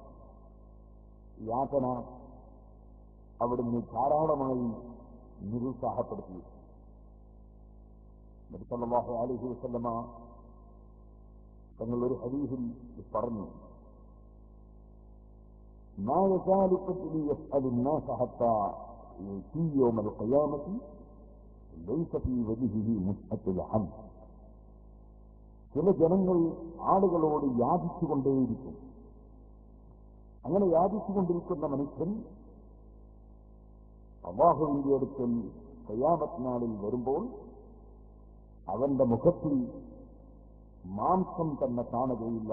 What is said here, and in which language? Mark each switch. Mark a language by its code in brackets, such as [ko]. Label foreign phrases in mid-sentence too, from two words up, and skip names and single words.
[ml] യാചന അവിടുന്ന് ധാരാളമായി നിരുത്സാഹപ്പെടുത്തി. [ar] നബി صلى الله عليه وسلم [ml] തങ്ങൾ ഒരു ഹദീസിൽ പറഞ്ഞു, [ar] ما يزال قلبي يسأل الناس حتى يأتي يوم القيامة ليس في وجهه مسحة الحم. [ml] ചില ജനങ്ങൾ ആളുകളോട് യാചിച്ചുകൊണ്ടേയിരിക്കും. അങ്ങനെ യാചിച്ചുകൊണ്ടിരിക്കുന്ന മനുഷ്യൻ അല്ലാഹുവിന്റെ അടുക്കൽ ഖിയാമത്ത് നാളിൽ വരുമ്പോൾ അവന്റെ മുഖത്തിൽ മാംസം തന്നെ കാണുകയില്ല.